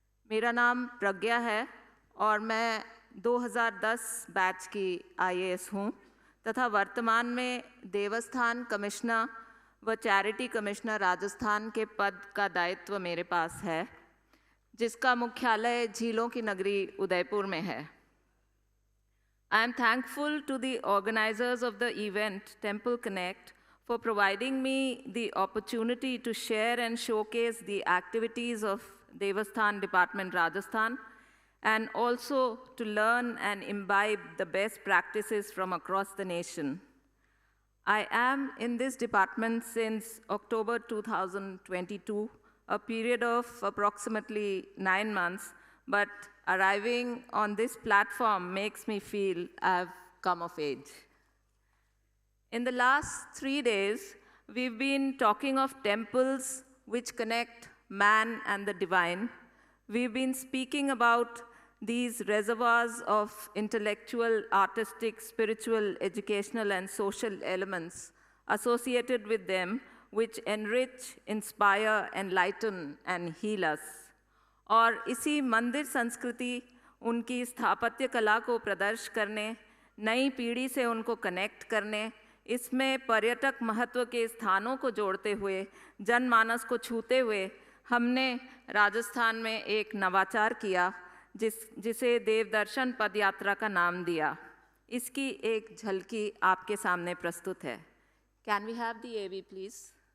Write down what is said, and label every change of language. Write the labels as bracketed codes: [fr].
[hi] मेरा नाम प्रज्ञा है और मैं 2010 बैच की IAS हूँ तथा वर्तमान में देवस्थान कमिश्नर व चैरिटी कमिश्नर राजस्थान के पद का दायित्व मेरे पास है, जिसका मुख्यालय झीलों की नगरी उदयपुर में है। [en] I am thankful to the organizers of the event, Temple Connect, for providing me the opportunity to share and showcase the activities of Devasthan Department, Rajasthan, and also to learn and imbibe the best practices from across the nation. I am in this department since October 2022, a period of approximately 9 months, but arriving on this platform makes me feel I've come of age. In the last 3 days, we've been talking of temples which connect man and the divine. We've been speaking about these reservoirs of intellectual, artistic, spiritual, educational, and social elements associated with them, which enrich, inspire, enlighten, and heal us. [hi] और इसी मंदिर संस्कृति, उनकी स्थापत्य कला को प्रदर्शित करने, नई पीढ़ी से उनको कनेक्ट करने, इसमें पर्यटक महत्व के स्थानों को जोड़ते हुए, जनमानस को छूते हुए, हमने राजस्थान में एक नवाचार किया जिसे देवदर्शन पदयात्रा का नाम दिया। इसकी एक झलकी आपके सामने प्रस्तुत है। [en] Can we have the AV, please?